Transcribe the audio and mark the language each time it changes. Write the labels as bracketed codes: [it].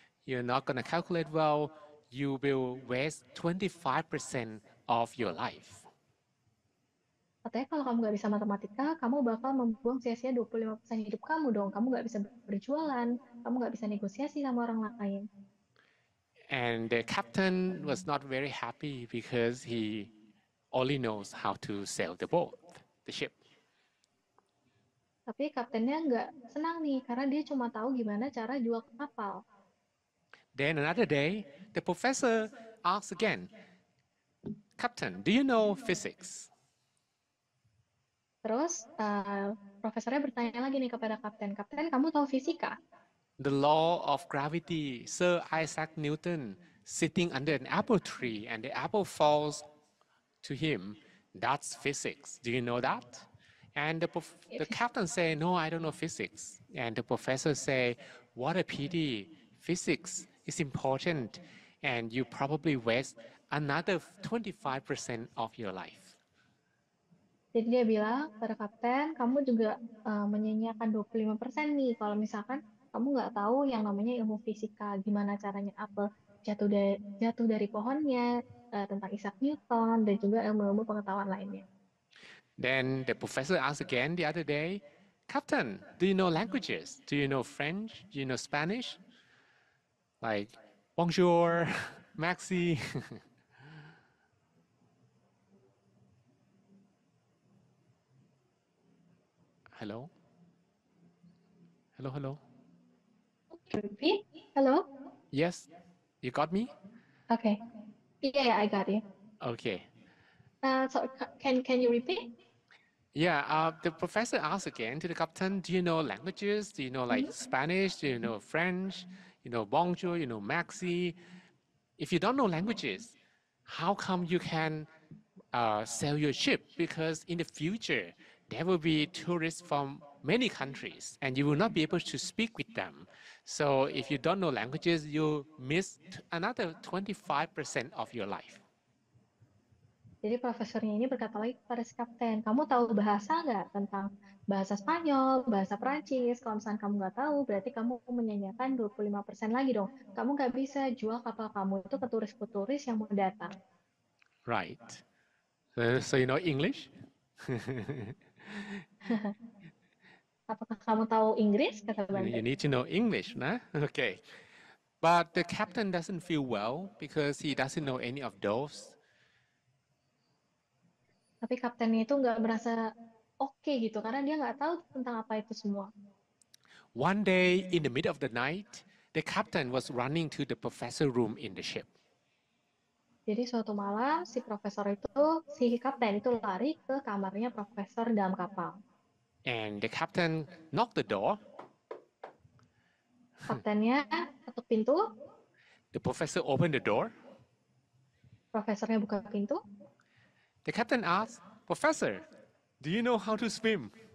[en] You're not going to calculate well. You will waste 25% of your life. [id] Katanya kalau kamu nggak bisa matematika, kamu bakal membuang sia-sia 25% hidup kamu dong. Kamu nggak bisa berjualan, kamu nggak bisa negosiasi sama orang lain. [en] And the captain was not very happy because he only knows how to sail the boat, the ship. [id] Tapi kaptennya nggak senang nih, karena dia cuma tahu gimana cara jual kapal. [en] Then another day, the professor asks again, Captain, do you know physics? [id] Terus profesornya bertanya lagi nih kepada kapten, Kapten, kamu tahu fisika? [en] The law of gravity, Sir Isaac Newton, sitting under an apple tree and the apple falls to him, that's physics. Do you know that? And the captain say, no, I don't know physics. And the professor say, what a pity. Physics is important, and you probably waste another 25% of your life. [id] Jadi dia bilang pada kapten, kamu juga menyanyiakan 25% nih kalau misalkan kamu nggak tahu yang namanya ilmu fisika, gimana caranya apel jatuh dari pohonnya, tentang Isaac Newton, dan juga ilmu-ilmu pengetahuan lainnya. [en] Then the professor asked again the other day, Captain, do you know languages? Do you know French? Do you know Spanish? Like, bonjour, maxi. Hello? Hello, hello? Repeat? Hello? Yes, you got me? Okay. Yeah, I got you. Okay. So can you repeat? Yeah, the professor asked again to the captain, do you know languages? Do you know like Spanish? Do you know French? You know bonjour, you know maxi? If you don't know languages, how come you can sail your ship? Because in the future, there will be tourists from many countries and you will not be able to speak with them. So if you don't know languages, you miss another 25% of your life. [id] Jadi profesornya ini berkata lagi kepada si kapten, kamu tahu bahasa nggak tentang bahasa Spanyol, bahasa Prancis? Kalau misalnya kamu nggak tahu, berarti kamu menyanyiakan 25% lagi dong. Kamu nggak bisa jual kapal kamu itu ke turis-turis yang mau datang. [en] Right. So you know English? [id] Apakah kamu tahu Inggris? Kata Bante. [en] need to know English, nah? Okay. But the captain doesn't feel well because he doesn't know any of those. [id] Tapi kaptennya itu nggak merasa oke gitu, karena dia nggak tahu tentang apa itu semua. [en] One day in the middle of the night, the captain was running to the professor room in the ship. [id] Jadi suatu malam si kapten itu lari ke kamarnya profesor dalam kapal. [en] And the captain knocked the door. [id] Kaptennya ketuk pintu, [en] The professor opened the door. [id] profesornya buka pintu. [en] The captain asked, Professor, do you know how to swim?